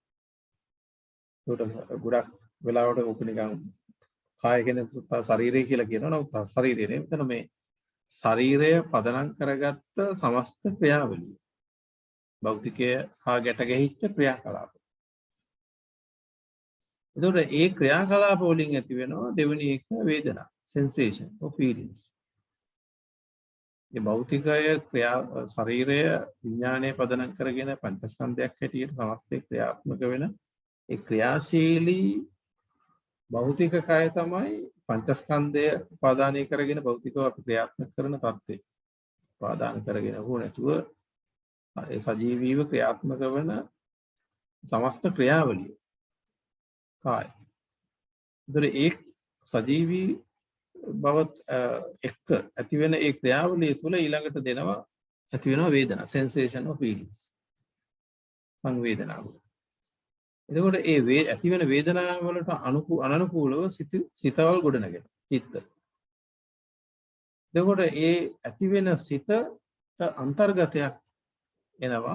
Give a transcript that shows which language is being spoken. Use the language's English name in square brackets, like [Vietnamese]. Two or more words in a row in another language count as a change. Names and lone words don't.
[Sinhala] ඒකට ගොඩක් වෙලාවට ඔක නිකන් කාය කියන්නේ ශරීරය කියලා කියනවා. නමුත් ශරීරය නෙවෙයි. මෙතන මේ ශරීරය පදනම් කරගත්ත සමස්ත ක්‍රියාවලිය. භෞතිකය හා ගැට ගැහිච්ච ක්‍රියාකලාප. එතකොට ඒ ක්‍රියාකලාප වලින් ඇති වෙනවා දෙවෙනි එක වේදනා, [English] sensation or feelings. [Sinhala] මේ භෞතිකය ශරීරය විඥානයේ පදනම් කරගෙන පංචස්කන්ධයක් හැටියට සමස්තේ ක්‍රියාත්මක වෙන ඒ ක්‍රියාශීලී භෞතික කය තමයි පංචස්කන්ධය උපාදානය කරගෙන භෞතිකව අපි ක්‍රියාත්මක කරන තත්ත්වය. උපාදාන කරගෙන හෝ නැතුව ඒ සජීවීව ක්‍රියාත්මක වෙන සමස්ත ක්‍රියාවලිය කාය. ඒතර ඒ සජීවී බවත් එක්ක ඇති වෙන ඒ ක්‍රියාවලිය තුළ ඊළඟට දෙනවා ඇති වෙනවා වේදනා, [English] sensation of feelings. [Sinhala] සංවේදනාව. එතකොට ඒ ඇති වෙන වේදනාව වලට අනනුකූලව සිතවල් ගොඩනගෙන චිත්ත. එතකොට ඒ ඇති වෙන සිතට අන්තර්ගතයක් එනවා.